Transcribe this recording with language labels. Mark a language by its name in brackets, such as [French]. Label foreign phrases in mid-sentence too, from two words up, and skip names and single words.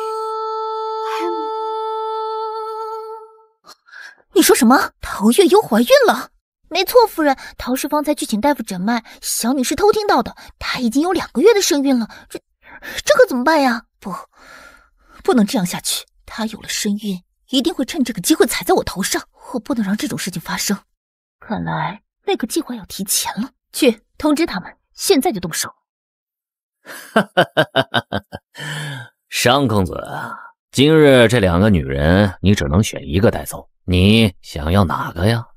[Chinese] 你說什麼？陶月幽懷孕了？沒錯，夫人，陶氏方才去請大夫診脈，小女是偷聽到的，她已經有2個月的身孕了，這可怎麼辦呀？不能這樣下去，她有了身孕，一定會趁這個機會踩在我頭上，我不能讓這種事情發生。看來那個計劃要提前了，去通知他們，現在就動手。商公子，今日這2個女人，你只能選一個帶走，你想要哪個呀？